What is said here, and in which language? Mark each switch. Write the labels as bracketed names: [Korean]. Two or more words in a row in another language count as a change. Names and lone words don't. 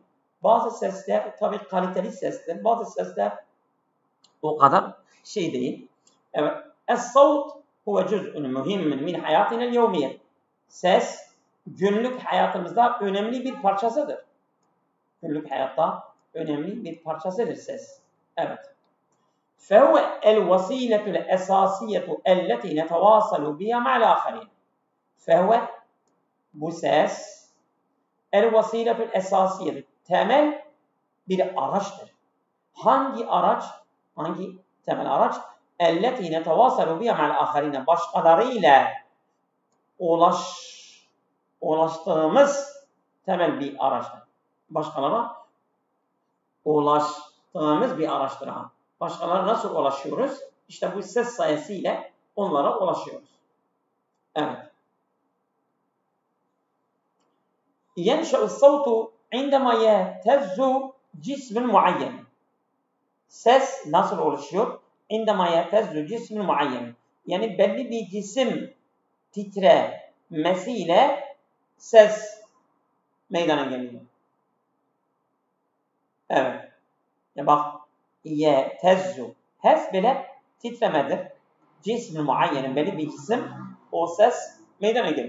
[Turkish] Bazı sesler tabii kaliteli sesler, bazı sesler o kadar şey değil. Evet. [Arabic] الصوت هو جزء مهم من حياتنا اليومية. [Turkish] Ses günlük hayatımızda önemli bir parçasıdır. Günlük hayatta önemli bir parçasıdır ses. Evet. [Arabic] فهو الوسيلة الأساسية التي نتواصل بها مع الآخرين. [Turkish] فهو bu ses [Arabic] الوسيلة الأساسية. [Turkish] Temel bir araçtır. Hangi araç? Hangi temel araç? [Arabic] التي نتواصل بها مع الآخرين. [Turkish] Başkalarıyla ulaştığımız temel bir araçtır. Başkalarına ulaştığımız bir araçtır. Başkalarına nasıl ulaşıyoruz? İşte bu ses sayesinde onlara ulaşıyoruz. Evet. [Arabic] ينشأ الصوت عندما يهتز جسم معين. [Turkish] Ses nasıl oluşuyor? [Arabic] عندما يهتز جسم معين. [Turkish] Yani belli bir cisim titremesiyle ses meydana geliyor. Evet. Ya bak, yehtezzu. Hes bile titremedir. Cism-i muayyenin, belli bir cisim, o ses meydana geliyor.